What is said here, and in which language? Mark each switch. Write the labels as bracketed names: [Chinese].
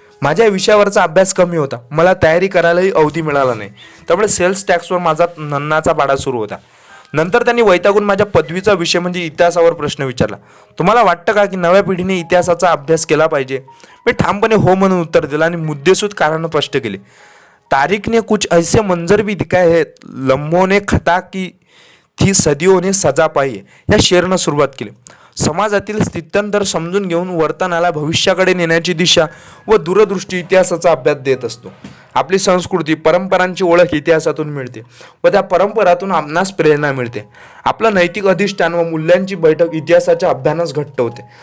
[Marathi] माझ्या विषयावरचा अभ्यास कमी होता. मला तयारी करायलाही अवधी मिळाला नाही. त्यामुळे सेल्स टॅक्सवर माझा नन्नाचा पाडा सुरू होता. नंतर त्यांनी वैतागून माझ्या पदवीचा विषय म्हणजे इतिहासावर प्रश्न विचारला. तुम्हाला वाटतं का की नव्या पिढीने इतिहासाचा अभ्यास केला पाहिजे? मी ठामपणे हो म्हणून उत्तर दिलं आणि मुद्देसूद कारण स्पष्ट केले. [Hindi] तारीख ने कुछ ऐसे मंजर भी दिखाए हैं, लम्हों ने खता की थी सदियों ने सजा पाई है [Marathi] या शेरनं सुरुवात केली. समाजातील स्थित्यंतर समजून घेऊन वर्तनाला भविष्याकडे नेण्याची दिशा व दूरदृष्टी इतिहासाचा अभ्यास देत असतो. आपली संस्कृती परंपरांची ओळख इतिहासातून मिळते व त्या परंपरातून आपणास प्रेरणा मिळते. आपलं नैतिक अधिष्ठान व मूल्यांची बैठक इतिहासाच्या अभ्यासास घट्ट होते.